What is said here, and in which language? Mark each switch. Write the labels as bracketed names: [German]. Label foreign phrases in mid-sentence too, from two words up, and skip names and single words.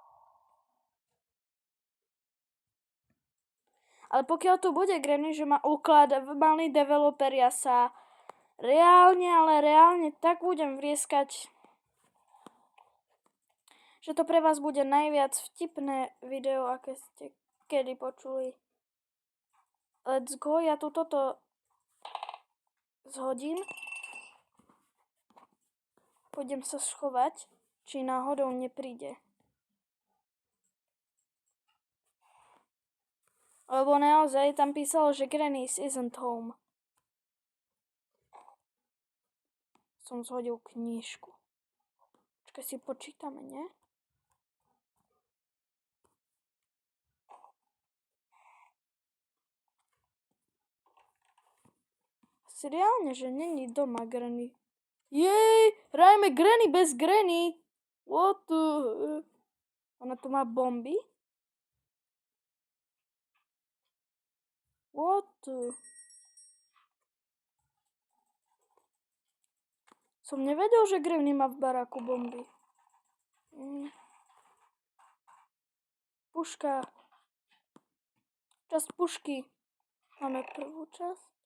[Slovak] Ale pokiaľ tu bude Granny, že má ukladovaný developer, ja sa reálne tak budem vrieskať, že to pre vás bude najviac vtipné video, aké ste kedy počuli. [English] Let's go, [Slovak] ja tu toto zhodím. Pôjdem sa schovať, či náhodou nepríde. Lebo naozaj tam písalo, že [English] Granny's isn't home. [Slovak] Som zhodil knižku. Počkaj, si počítame, nie? Asi reálne, že není doma Granny. Jej, hrajeme Granny bez Granny. [English] What the... [Slovak] Ona tu má bomby? [English] What the... [Slovak] Som nevedel, že Granny má v baráku bomby. Puška. Časť pušky. Máme prvú časť.